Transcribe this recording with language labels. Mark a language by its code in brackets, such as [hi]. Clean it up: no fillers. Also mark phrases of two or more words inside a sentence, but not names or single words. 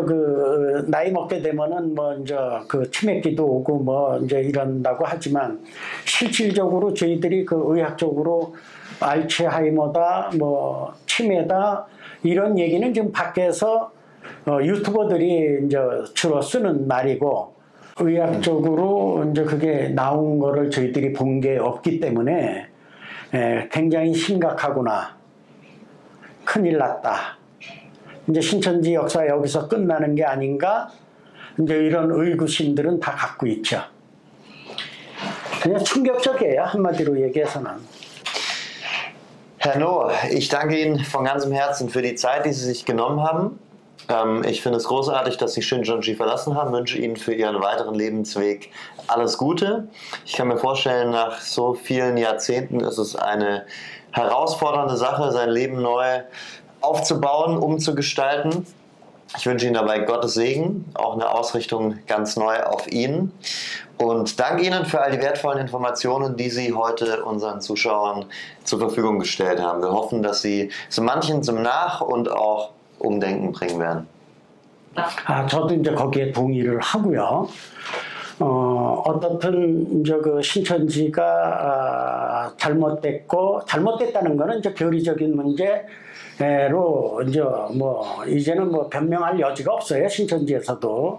[ko] 그 나이 먹게 되면은 뭐 이제 그 치매기도 오고 뭐 이제 이런다고 하지만 실질적으로 저희들이 그 의학적으로 알츠하이머다 뭐 치매다 이런 얘기는 지금 밖에서 유튜버들이 이제 주로 쓰는 말이고 의학적으로 이제 그게 나온 거를 저희들이 본 게 없기 때문에 굉장히 심각하구나. 큰일 났다. 이제 신천지 역사 여기서 끝나는 게 아닌가? 이제 이런 의구심들은 다 갖고 있죠. 그냥 충격적이에요, 한마디로 얘기해서는. [de] Herr Noh, ich danke Ihnen von ganzem Herzen für die Zeit, die Sie sich genommen haben. Ich finde es großartig, dass Sie Shincheonji verlassen haben. Wünsche Ihnen für Ihren weiteren Lebensweg alles Gute. Ich kann mir vorstellen, nach so vielen Jahrzehnten ist es eine herausfordernde Sache, sein Leben neu aufzubauen, umzugestalten. Ich wünsche Ihnen dabei Gottes Segen, auch eine Ausrichtung ganz neu auf ihn. Und danke Ihnen für all die wertvollen Informationen, die Sie heute unseren Zuschauern zur Verfügung gestellt haben. Wir hoffen, dass Sie so manchen zum Nach- und auch Umdenken bringen werden. [ko] 저도 이제 거기에 동의를 하고요. 어떻든 이제 그 신천지가 잘못됐다는 거는 이제 교리적인 문제로 이제 뭐 이제는 뭐 변명할 여지가 없어요, 신천지에서도.